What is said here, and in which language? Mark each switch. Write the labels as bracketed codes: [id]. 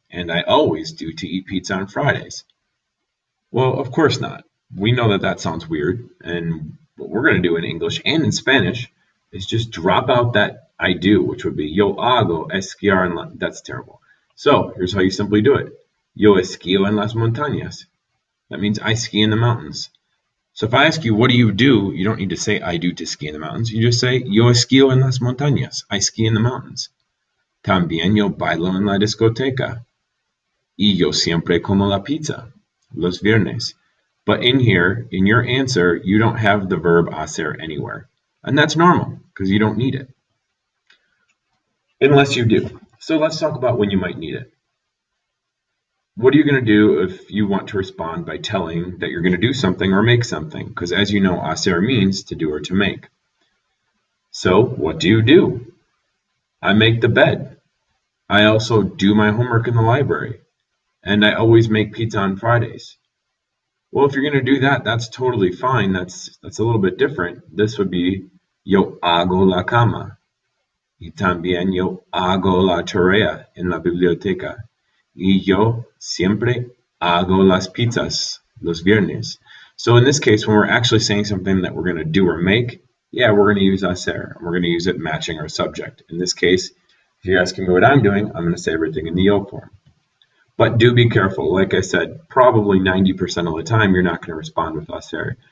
[en] And I always do to eat pizza on Fridays. Well, of course not. We know that that sounds weird, and what we're going to do in English and in Spanish is just drop out that I do, which would be yo hago esquiar en la... That's terrible. So here's how you simply do it. [es] Yo esquío en las montañas. [en] That means I ski in the mountains. So if I ask you, what do? You don't need to say I do to ski in the mountains. You just say [es] yo esquío en las montañas. [en] I ski in the mountains. [es] También yo bailo en la discoteca. Y yo siempre como la pizza. Los viernes. [en] But in here, in your answer, you don't have the verb hacer anywhere. And that's normal, because you don't need it. Unless you do. So let's talk about when you might need it. What are you going to do if you want to respond by telling that you're going to do something or make something? Because as you know, hacer means to do or to make. So what do? I make the bed. I also do my homework in the library. And I always make pizza on Fridays. Well, if you're going to do that, that's totally fine. That's a little bit different. This would be [es] yo hago la cama. Y también yo hago la tarea en la biblioteca. Y yo siempre hago las pizzas los viernes. [en] So in this case, when we're actually saying something that we're going to do or make, yeah, we're going to use hacer. We're going to use it matching our subject. In this case, if you're asking me what I'm doing, I'm going to say everything in the yo form. But do be careful. Like I said, probably 90% of the time, you're not going to respond with hacer.